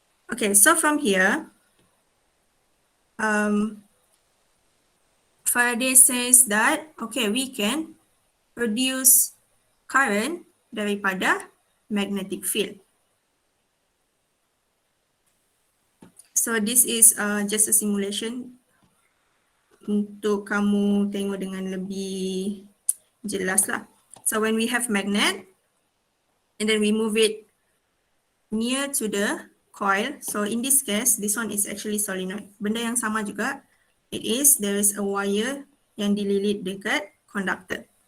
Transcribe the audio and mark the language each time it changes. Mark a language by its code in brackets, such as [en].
[en] Okay, so from here, Faraday says that okay, we can produce current [ms] daripada [en] magnetic field. So this is just a simulation [ms] untuk kamu tengok dengan lebih jelas lah. [en] So when we have magnet and then we move it near to the coil. So in this case, this one is actually solenoid. [ms] Benda yang sama juga. [en] There is a wire [ms] yang dililit dekat [en] conductor.